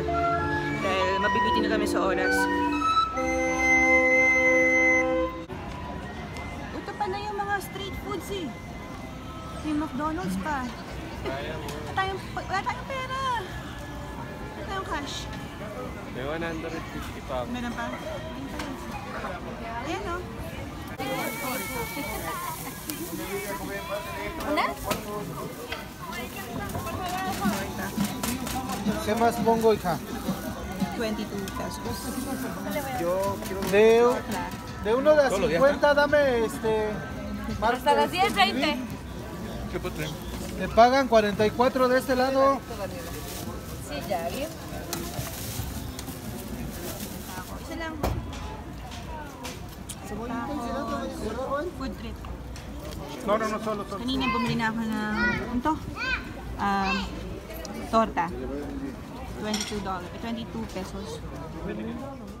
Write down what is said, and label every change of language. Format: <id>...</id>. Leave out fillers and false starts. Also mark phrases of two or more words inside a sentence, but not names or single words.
<tl>Dahil mabibitin na kami sa oras. Ito pa na yung mga</tl> <en>street foods</en> <tl>eh. May McDonald's pa. Wala tayong pera. Wala tayong cash. May 150 pa. Meron pa? Ayan o.</tl> <es>¿Una? ¿Qué más pongo, hija? 22 pesos. De uno de a 50, dame Hasta las 10:20. ¿Qué putre? Me pagan 44 de este lado. Sí, ya, bien.</es> <tl>Isa lang.</tl> <en>Food trip.</en> <es>No, solo.</es> <tl>Kanina bumili na ako ng ito. Torta. $22 pesos.</tl>